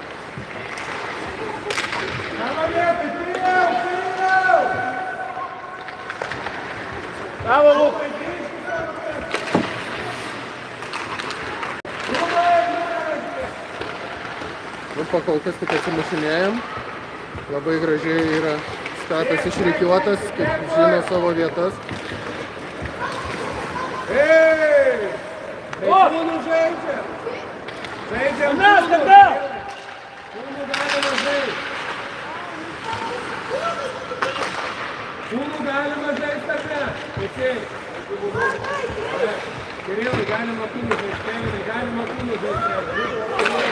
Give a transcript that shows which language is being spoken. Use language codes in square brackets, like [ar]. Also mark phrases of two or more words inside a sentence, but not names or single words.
[lt] Bravo, Lukai. Nu, pakol kas tik atsimušinėjom. Labai gražiai yra skatas išrikiuotas, kaip žino savo vietas. Эй! Оп! Куну žaidžiam! Žaidžiam! Mes kada? Kūnų galima žaisti! Kūnų galima žaisti ar ne? Teisėjai! Kirilai, galima kūnų žaisti, Kevinai, galima kūnų žaisti.